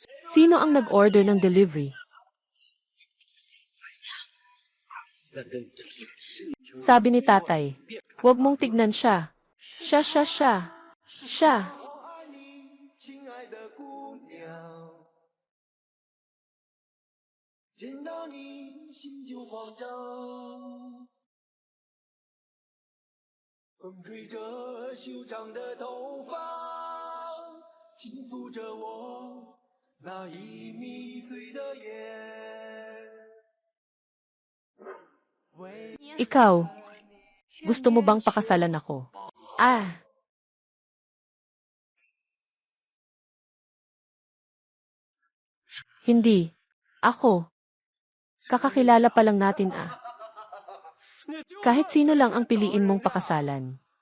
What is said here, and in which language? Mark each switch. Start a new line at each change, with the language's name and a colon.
Filipino: Sino ang nag-order ng delivery? Sabi ni tatay, huwag mong tignan siya. Siya.
Chinese: 亲爱的姑娘，见到你心就慌张，风吹着修长的头发，轻抚着我那已迷醉的眼。
Filipino: Ikaw, gusto mo bang pakasalan ako? Hindi. Ako. Kakakilala pa lang natin Kahit sino lang ang piliin mong pakasalan.